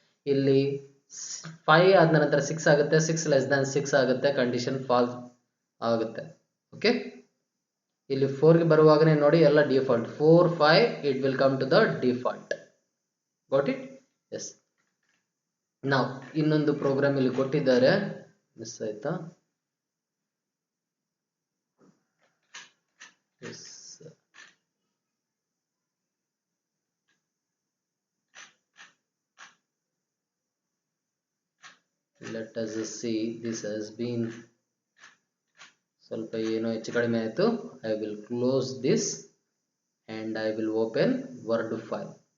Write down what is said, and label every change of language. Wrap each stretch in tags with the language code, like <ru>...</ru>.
<kn>ಇಲ್ಲಿ 5 ಆದ ನಂತರ 6 ಆಗುತ್ತೆ, 6 <6 ಆಗುತ್ತೆ, ಕಂಡೀಷನ್ ಫಾಲ್ಸ್ ಆಗುತ್ತೆ. ಓಕೆ, ಇಲ್ಲಿ 4 ಗೆ ಬರುವಾಗನೇ ನೋಡಿ ಎಲ್ಲ default 4 5</kn> <en>It will come to the default.</en> <kn>Got it? S. ನಾವು ಇನ್ನೊಂದು ಪ್ರೋಗ್ರಾಮ್ ಇಲ್ಲಿ ಕೊಟ್ಟಿದ್ದಾರೆ, ಮಿಸ್ ಆಯ್ತಾ?</kn> <en>Yes, let us see. This has been</en> <kn>ಸ್ವಲ್ಪ ಏನೋ ಹೆಚ್ಚು ಕಡಿಮೆ ಆಯಿತು.</kn> <en>I will close this and I will open Word file.</en>